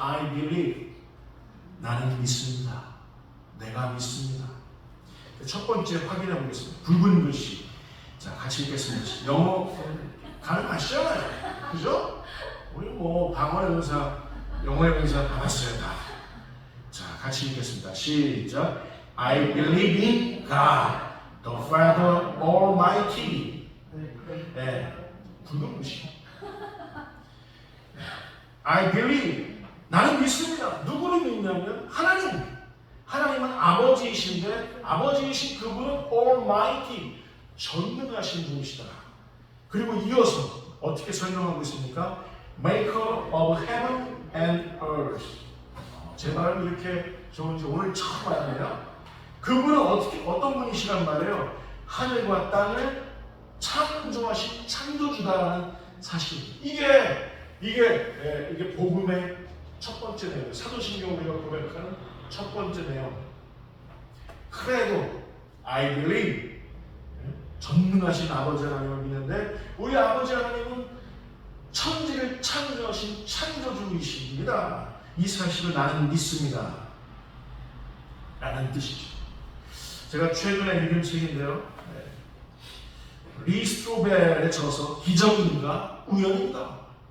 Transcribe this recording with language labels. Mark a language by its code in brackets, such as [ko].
[en] I believe, [ko] 나는 믿습니다. 내가 믿습니다. 첫 번째 확인해 보겠습니다. 붉은 글씨. 자, 같이 읽겠습니다. 영어 가능하시잖아요, 그죠? 우리 방언의 은사, 영어의 은사 받았어요 다. 자, 같이 읽겠습니다. 시작. [en] I believe in God, the Father Almighty. [ko] 네, 붉은 글씨. [en] I believe, [ko] 나는 믿습니다. 누구를 믿냐면 하나님은 아버지이신데 아버지이신 그분은 Almighty, 전능하신 분이시다. 그리고 이어서 어떻게 설명하고 있습니까? [en] Maker of heaven and earth. [ko] 제 발음이 이렇게 좋은지 오늘 처음 알았네요. 그분은 어떤 분이시란 말이에요? 하늘과 땅을 창조하신 창조주다라는 사실. 이게 복음의 첫 번째 내용. 사도신경 우리가 고백하는 첫 번째 내용. 크레도, [en] I believe. [ko] 전능하신 아버지 하나님을 믿는데 우리 아버지 하나님은 천지를 창조하신 창조주이십니다. 이 사실을 나는 믿습니다. 라는 뜻이죠. 제가 최근에 읽은 책인데요. 리 스트로벨의 저서 기적인가 우연인가?